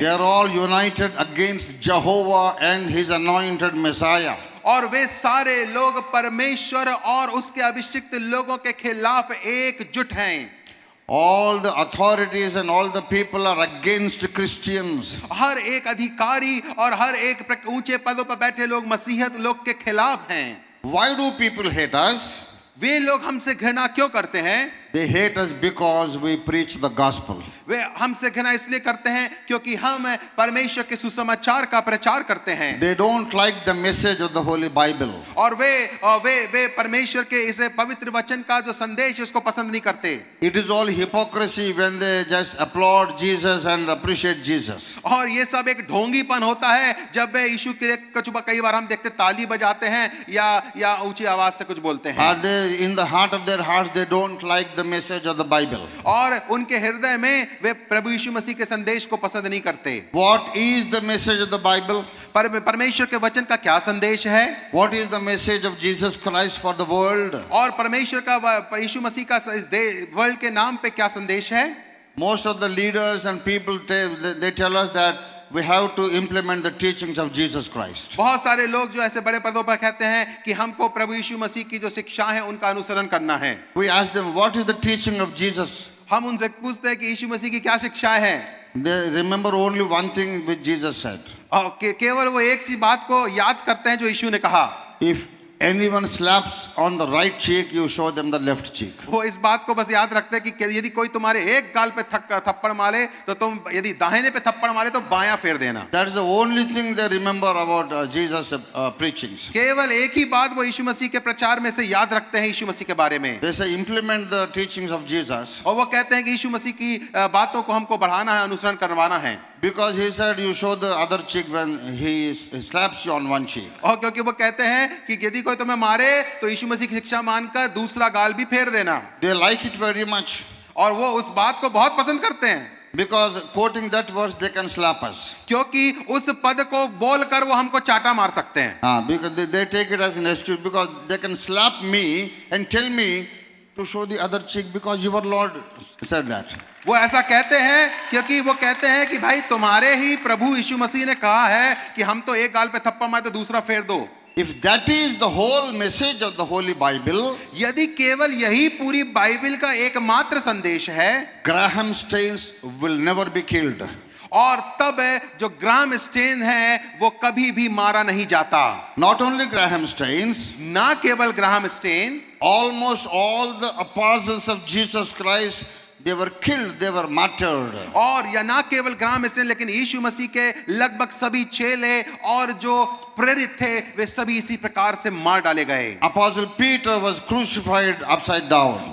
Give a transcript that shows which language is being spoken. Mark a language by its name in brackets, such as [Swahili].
[English] They are all united against Jehovah and his anointed Messiah. [Hindi] और वे सारे लोग परमेश्वर और उसके अभिषिक्त लोगों के खिलाफ एकजुट हैं। [English] All the authorities and all the people are against Christians. [Hindi] हर एक अधिकारी और हर एक ऊंचे पदों पर बैठे लोग मसीहत लोग के खिलाफ हैं। [English] Why do people hate us? [Hindi] वे लोग हमसे घृणा क्यों करते हैं? [English] They hate us because we preach the gospel. [Hindi] वे हमसे घृणा इसलिए करते हैं क्योंकि हम परमेश्वर के सुसमाचार का प्रचार करते हैं। [English] They don't like the message of the Holy Bible. [Hindi] और वे परमेश्वर के इस पवित्र वचन का जो संदेश है उसको पसंद नहीं करते। [English] It is all hypocrisy when they just applaud Jesus and appreciate Jesus. [Hindi] और ये सब एक ढोंगीपन होता है जब वे यीशु के लिए कई बार हम देखते ताली बजाते हैं या ऊंची आवाज से कुछ बोलते हैं। [English] Are they in the heart of their hearts they don't like the message of the Bible? [Hindi] और उनके हृदय में वे प्रभु यीशु मसीह के संदेश को पसंद नहीं करते। [English] What is the message of the Bible? [Hindi] परमेश्वर के वचन का क्या संदेश है? [English] What is the message of Jesus Christ for the world? [Hindi] और परमेश्वर का यीशु मसीह का इस वर्ल्ड के नाम पे क्या संदेश है? [English] Most of the leaders and people they tell us that we have to implement the teachings of Jesus Christ. [Hindi] बहुत सारे लोग जो ऐसे बड़े पदों पर कहते हैं कि हमको प्रभु यीशु मसीह की जो शिक्षा है उनका अनुसरण करना है। [English] We ask them, what is the teaching of Jesus? [Hindi] हम उनसे पूछते हैं कि यीशु मसीह की क्या शिक्षाएं हैं? [English] They remember only one thing which Jesus said. [Hindi] और केवल वो एक चीज बात को याद करते हैं जो यीशु ने कहा। [English] If anyone slaps on the right cheek, you show them the left cheek. [Hindi] वो इस बात को बस याद रखते हैं कि यदि कोई तुम्हारे एक गाल पे थप्पड़ मारे तो तुम यदि दाहिने पे थप्पड़ मारे तो बायां फेर देना। [English] That is the only thing they remember about Jesus' preachings. [Hindi] केवल एक ही बात वो यीशु मसीह के प्रचार में से याद रखते हैं यीशु मसीह के बारे में। [English] They say implement the teachings of Jesus. [Hindi] और वो कहते हैं कि यीशु मसीह की बातों को हमको बढ़ाना है, अनुसरण करवाना है। [English] Because he said you show the other cheek when he slaps you on one cheek. [Hindi] और क्योंकि वो कहते हैं कि यदि कोई तुम्हें मारे तो यीशु मसीह की शिक्षा मानकर दूसरा गाल भी फेर देना। [English] They like it very much. [Hindi] और वो उस बात को बहुत पसंद करते हैं। [English] Because quoting that verse they can slap us. [Hindi] क्योंकि उस पद को बोलकर वो हमको चाटा मार सकते हैं। [English] Because they take it as an excuse because they can slap me and tell me to show the other cheek because your Lord said that. [Hindi] वो ऐसा कहते हैं क्योंकि वो कहते हैं कि भाई तुम्हारे ही प्रभु यीशु मसीह ने कहा है कि हम तो एक गाल पे थप्पड़ मारे तो दूसरा फेर दो। [English] If that is the whole message of the Holy Bible, [Hindi] यदि केवल यही पूरी बाइबल का एकमात्र संदेश है, [English] Graham Staines will never be killed. [Hindi] और तब जो ग्राहम स्टेन है वो कभी भी मारा नहीं जाता। [English] Not only Graham Staines, [Hindi] ना केवल Graham stand, [English] almost all the apostles of Jesus Christ, they were killed, they were martyred. [Hindi] और या ना केवल ग्राहम स्टेन लेकिन यीशु मसीह के लगभग सभी चेले और जो प्रेरित थे वे सभी इसी प्रकार से मार डाले गए। [English] Apostle Peter was crucified upside down.